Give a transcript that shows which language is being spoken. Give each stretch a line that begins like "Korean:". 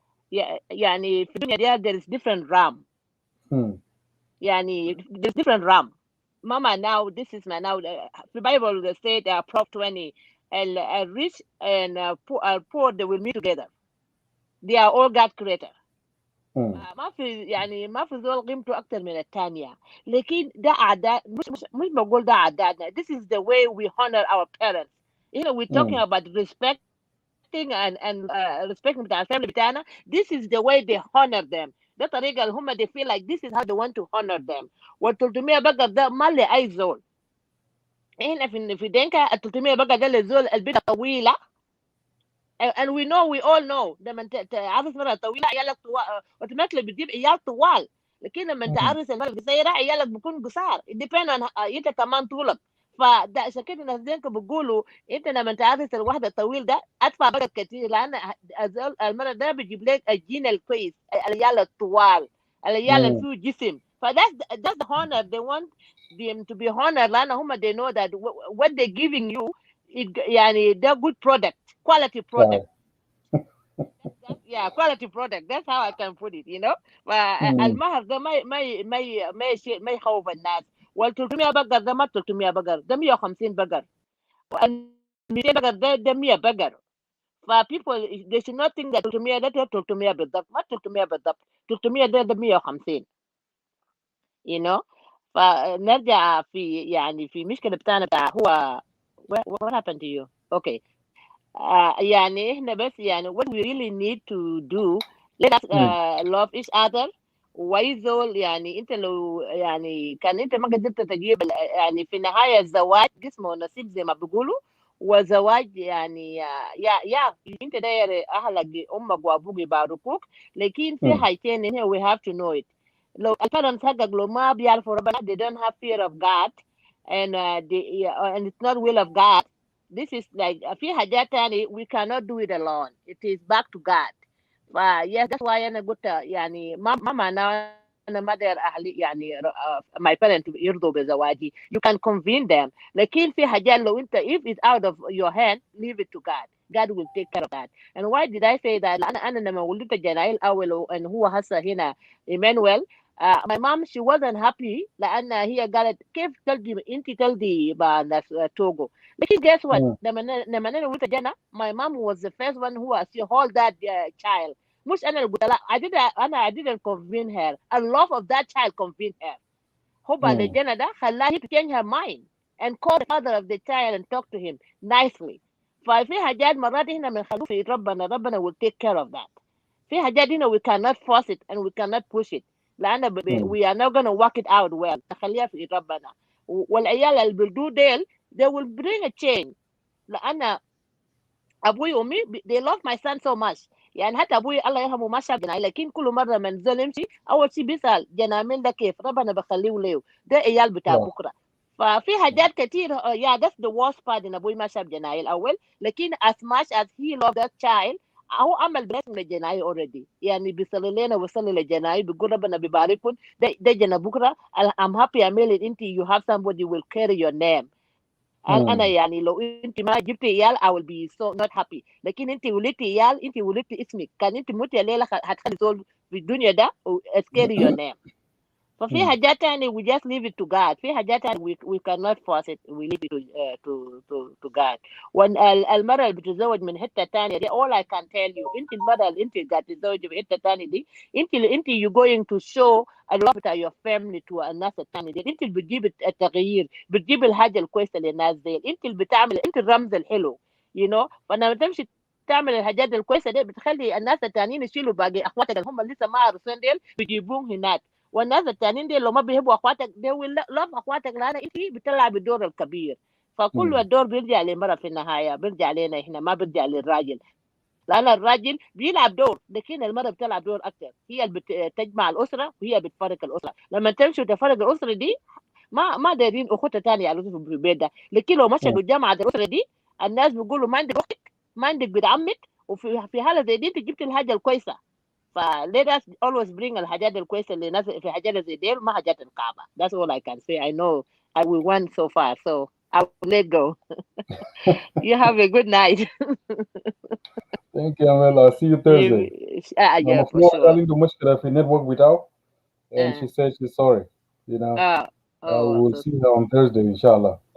Arabic: يعني في الدنيا
English: there is different ram.
Arabic: يعني
English: there's different ram. Mama now this is my now the Bible they say Prov 20 rich and poor they will meet together. They are all God creator.
Arabic: ما في يعني ما في زول قيمته أكتر من الثانية. لكن ده عادات مش بقول ده عاداتنا.
English: This is the way we honor our parents. You know we're talking about respecting and respecting
Arabic: بتاع family بتاعنا.
English: This is the way they honor them.
Arabic: ده طريقة اللي هم
English: they feel like this is how they want to honor them.
Arabic: وال300 بقر ده ما لأي زول. هنا في دينكا ال300 بقر ده للزول البيت طويلة.
English: And we all know
Arabic: لما تعرس مرة طويلة عيالك طوال اوتوماتيكلي بتجيب عيال طوال لكن لما تعرس المرة القصيرة عيالك بيكون قصار
English: depend on
Arabic: انت كمان طولك فده عشان كده الناس دينك بيقولوا انت لما تعرس الواحد الطويل ده ادفع بقى كتير لان المرة ده بيجيب لك الجين الكويس العيال الطوال العيال اللي فيه جسم
English: that's the honor they want them to be honored. They know that what they're giving you, they're good product, quality product. Yeah, quality product. That's how I can put it,
Arabic: المهر ده ما يخوف الناس. وال 300 بقر ده ما 300 بقر، ده 150 بقر. وال 200 بقر ده 100 بقر.
English: people they should not think that 300
Arabic: ده 300 بالضبط، ما 300 بالضبط، 300 ده 150. فنرجع في مشكلة بتاعنا بتاع هو
English: what happened to you? Okay.
Arabic: احنا بس
English: what we really need to do, let us love each other.
Arabic: ويزول انت لو كان انت ما قدرت تجيب في النهاية الزواج جسمه نصيب زي ما بيقولوا. وزواج انت داير اهلك امك وابوك يباركوك، لكن في حاجتين هنا
English: we have to know it.
Arabic: لو الparents حقك لو ما بيعرفوا ربنا
English: they don't have fear of God and and it's not will of God. This is like
Arabic: في حاجات تاني
English: we cannot do it alone. It is back to God. Yes, that's why
Arabic: أنا قلت ما معناه أنا ما داير أهلي
English: my parents
Arabic: يرضوا بزواجي.
English: You can convince them.
Arabic: لكن في حاجات لو أنت
English: if it's out of your hand, leave it to God. God will take care of that. And why did I say that?
Arabic: أنا لما ولدت جنايل أول
English: and
Arabic: هو هسه هنا Emmanuel.
English: My mom she wasn't happy
Arabic: لأن هي قالت كيف تلدي ناس توغو. لكن
English: guess what?
Arabic: لما أنا ولدت جنا
English: my mom was the first one who was to hold that child.
Arabic: مش أنا اللي قلت لا
English: I didn't convince her. A love of that child convinced her.
Arabic: هو بعد جنا ده خلاها
English: to change her mind and call the father of the child and talk to him nicely.
Arabic: ففي حاجات مرات هنا بنخلوه في ربنا
English: will take care of that.
Arabic: في حاجات هنا
English: we cannot force it and we cannot push it.
Arabic: لأن
English: we are not going to work it out well.
Arabic: نخليها في ربنا. والعيال اللي بيردوا ديل
English: they will bring a change.
Arabic: لأن أبوي وأمي
English: they love my son so much.
Arabic: حتى أبوي الله يرحمه ما شاف جناي، لكن كل مرة من زول يمشي أول شيء بيسأل جنامين ده كيف ربنا بخليه له، ده عيال بتاع بكرة. ففي حاجات كتير
English: that's the worst part
Arabic: إن أبوي ما شاف جناي الأول، لكن
English: as much as he loved that child
Arabic: هو عمل
English: blessing
Arabic: للجناي
English: already.
Arabic: بيصلي لنا ويصلي للجناي بيقول ربنا بيبارككم ده جنا بكرة.
English: I'm happy
Arabic: أميل أنت
English: you have somebody will carry your name.
Arabic: أنا لو أنت ما جبتي عيال
English: I will be so not happy.
Arabic: لكن أنت ولدتي عيال أنت ولدتي اسمك، كان أنت موتي الليلة هتخلي زول في الدنيا ده
English: carry your name.
Arabic: ففي حاجات تاني
English: we just leave it to God.
Arabic: في حاجات تاني
English: we cannot force it, we leave it to God.
Arabic: والمرة اللي بتتزوج من حتة تانية دي
English: all I can tell you
Arabic: أنت المرة اللي أنت قاعد تتزوج في حتة تانية دي أنت
English: you going to show a lot of your family to
Arabic: الناس التانية دي. أنت اللي بتجيب التغيير، بتجيب الحاجة الكويسة للناس دي، أنت اللي بتعمل، أنت الرمز الحلو فلما تمشي تعمل الحاجات الكويسة دي بتخلي الناس التانيين يشيلوا باقي أخواتك اللي هم لسه ما عرفين ديل بيجيبوهم هناك. والناس التانيين دي لو ما بيحبوا اخواتك
English: they will love
Arabic: اخواتك لان انت بتلعب الدور الكبير. فكل الدور بيرجع للمرأة في النهاية، بيرجع لنا احنا ما بيرجع للراجل. لان الراجل بيلعب دور لكن المرأة بتلعب دور اكثر. هي اللي بتجمع الاسرة وهي بتفرق الاسرة. لما تمشي وتفرق الاسرة دي ما دايرين اخوتها تانية على في البيت ده. لكن لو مشى قدام عاد الاسرة دي الناس بيقولوا ما عندك اختك، ما عندك بنت عمك، وفي حالة زي دي انت جبت الحاجة الكويسة.
English: let us always bring
Arabic: الحاجات الكويسة اللي ناس في حاجات زي دي ما حاجات الكعبة.
English: That's all I can say. I know we went so far, so I will let go. You have a good night. Thank you, Amel. I'll see you Thursday. Yeah, for sure.
Arabic: قال عنده مشكلة في network بتاعه
English: and she said she's sorry. We'll see her on Thursday, inshallah.